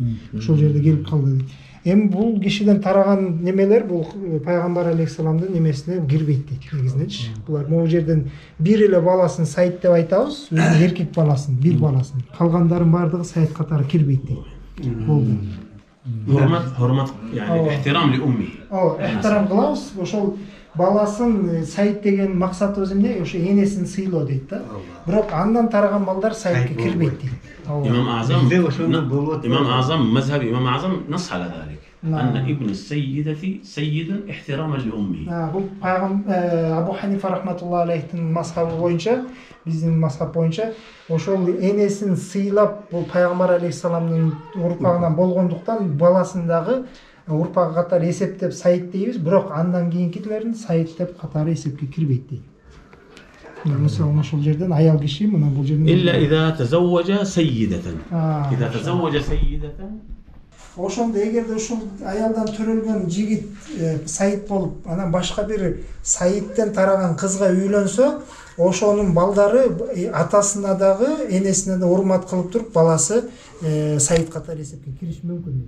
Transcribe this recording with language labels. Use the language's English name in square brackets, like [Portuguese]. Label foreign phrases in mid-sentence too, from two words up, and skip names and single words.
[Kyrgyz] Ошол жерде келип калды дейт. Эми бул кишиден тараган немелер бул пайгамбар алейхиссаламдын немесине кирбейт дейт негизиненчи. Булар могул жерден бир эле баласын сайыт деп айтабыз, өзүнүн эркек баласын, бир баласын. Калгандарын бардыгы сайыт катары кирбейт дейт. Болду. [Arabic] حرمة يعني احترام لأمه. [Kyrgyz] Эхтирам кылабыз. Ошол баласын сайыт деген максатыбыз эмне? Ошо энесин сыйлоо дейт да. Бирок андан тараган балдар сайытка кирбейт дейт. [Arabic] إمام أعظم مذهب إمام أعظم نص على ذلك أن ابن السيدة سيد احتراما لأمه. [Kyrgyz] Бул Абу Ханифа [Arabic] رحمة الله عليه [Kyrgyz] мазхабы боюнча, биздин мазхаб боюнча ошол энесин сыйлап бул пайгамбар алейхиссаламдын урпагынан болгондуктан баласын дагы урпагы катары эсептеп сайыт дейбиз, бирок андан кийинкилерин сайыт деп катары эсепке кирбейт дейт. Мисалы ошол жерден аял киши мына бул жерден [Arabic] إلا إذا تزوج سيدة. إذا تزوج سيدة. [Kyrgyz] Ошондо эгерде ушул аялдан төрөлгөн жигит сайыт болуп, анан башка бир сайыттен тараган кызга үйлөнсө, ошонун балдары атасына дагы, энесине да урмат кылып туруп, баласы сайыт катары эсепке кириши мүмкүн дейт.